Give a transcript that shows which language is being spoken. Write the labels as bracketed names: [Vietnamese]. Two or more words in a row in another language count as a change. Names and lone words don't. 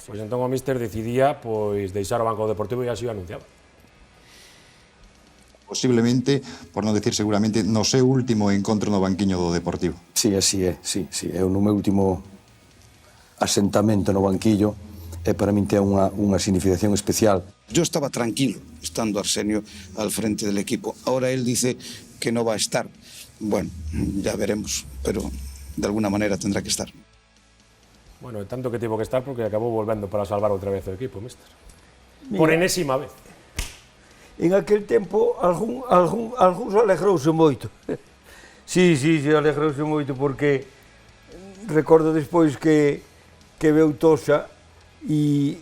[Galician] Pois entón o míster decidía deixar o Banco Deportivo e así o anunciaba. Posiblemente, por non decir seguramente, no seu último encontro no banquiño do Deportivo. Sí, así é, sí. É o meu último asentamento no banquillo e para min ten unha significación especial. [Spanish] Yo estaba tranquilo estando Arsenio al frente del equipo. Ahora él dice que no va a estar. Bueno, ya veremos, pero de alguna manera tendrá que estar. Bueno, [Galician] tanto que tivo que estar porque acabou volvendo para salvar outra vez o equipo, mister. Por enésima vez. En aquel tempo, algúns alegrouse moito. Sí, alegrouse moito porque recordo despois que veu Toxa e